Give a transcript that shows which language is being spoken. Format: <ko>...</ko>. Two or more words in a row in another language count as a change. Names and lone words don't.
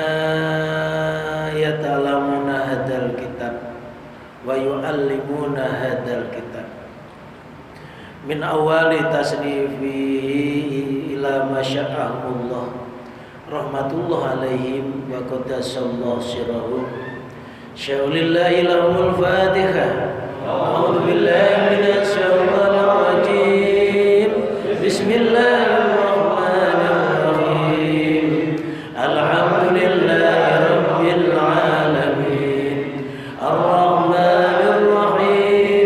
<ar>يتعلمون هذا الكتاب ويعلمون هذا الكتاب من أول تصنيفه إلى ما شاء الله رحمة الله عليهم وقدس الله سرهم شيء لله لهم الفاتحة. أعوذ بالله من الشيطان الرجيم. بسم الله الرحمن الرحيم. الحمد لله رب العالمين. الرحمن الرحيم.</ar>